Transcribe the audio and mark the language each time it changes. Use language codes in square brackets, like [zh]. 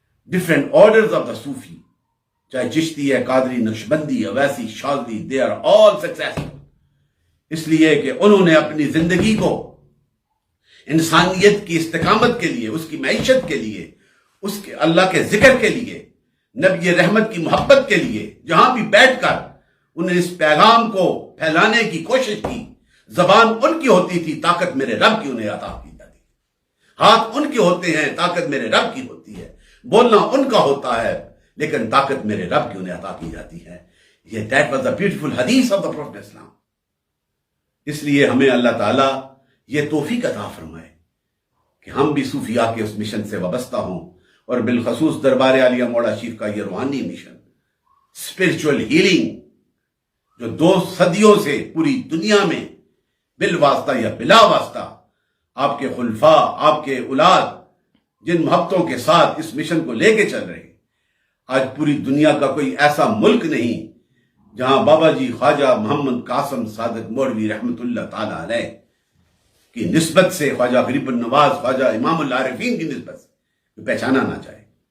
[ur] Different orders of the صوفی, چاہے چشتی ہے, Qadri, Naqshbandi, Owaisi, شاذلی, they are all successful, اس لیے کہ انہوں نے اپنی زندگی کو انسانیت کی استقامت کے لیے, اس کی معیشت کے لیے, اس کے اللہ کے ذکر کے لیے, نبی رحمت کی محبت کے لیے جہاں بھی بیٹھ کر انہوں نے اس پیغام کو پھیلانے کی کوشش کی. زبان ان کی ہوتی تھی, طاقت میرے رب کی انہیں عطا کی جاتی ہے. ہاتھ ان کے ہوتے ہیں, طاقت میرے رب کی ہوتی ہے. بولنا ان کا ہوتا ہے لیکن طاقت میرے رب کی انہیں عطا کی جاتی ہے. [en] یہ that was the beautiful hadith of the Prophet Islam. [ur] اس لیے ہمیں اللہ تعالیٰ یہ توفیق عطا فرمائے کہ ہم بھی صوفیاء کے اس مشن سے وابستہ ہوں, اور بالخصوص دربار عالیہ مولا شریف کا یہ روحانی مشن, spiritual healing, جو 2 صدیوں سے پوری دنیا میں بالواسطہ یا بلا واسطہ آپ کے خلفاء، آپ کے اولاد جن محبتوں کے ساتھ اس مشن کو لے کے چل رہے ہیں، آج پوری دنیا کا کوئی ایسا ملک نہیں جہاں بابا جی خواجہ محمد قاسم صادق مولوی رحمۃ اللہ تعالی علیہ کی نسبت سے، خواجہ غریب النواز، خواجہ امام العارفین کی نسبت سے پہچانا نہ جائے۔